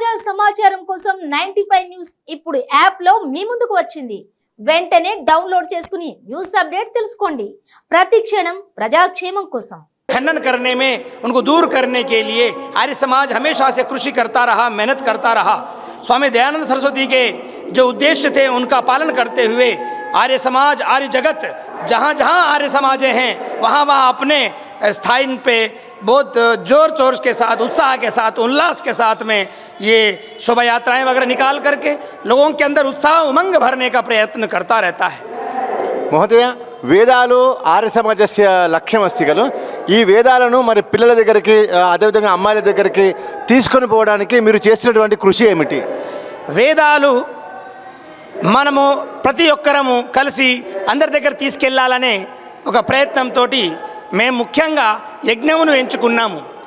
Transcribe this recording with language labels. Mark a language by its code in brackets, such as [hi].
[te] సమాచారం కోసం 95 న్యూస్ ఇప్పుడు యాప్ లో మీ ముందుకు వచ్చింది. వెంటనే డౌన్లోడ్ చేసుకుని న్యూస్ అప్డేట్ తెలుసుకోండి. ప్రతి క్షణం ప్రజాక్షేమం కోసం. [hi] खंडन करने में उनको दूर करने के लिए आर्य समाज हमेशा से कृषि करता रहा, मेहनत करता रहा। स्वामी दयानंद सरस्वती के जो उद्देश्य थे उनका पालन करते हुए आर्य समाज, आर्य जगत जहाँ जहाँ आर्य समाजें हैं वहाँ वहाँ अपने स्थान पे बहुत जोर तोर के साथ, उत्साह के साथ, उल्लास के साथ में ये शोभा यात्राएँ वगैरह निकाल करके लोगों के अंदर उत्साह उमंग भरने का प्रयत्न करता रहता है। [sa] మహోదయ, వేదాలు ఆర్య సమాజస్య లక్ష్యం అస్తి కలు. [te] ఈ వేదాలను మరి పిల్లల దగ్గరికి, అదేవిధంగా అమ్మాయిల దగ్గరికి తీసుకొని పోవడానికి మీరు చేస్తున్నటువంటి కృషి ఏమిటి? వేదాలు మనము ప్రతి ఒక్కరము కలిసి అందరి దగ్గర తీసుకెళ్లాలనే ఒక ప్రయత్నంతో మేము ముఖ్యంగా యజ్ఞమును ఎంచుకున్నాము.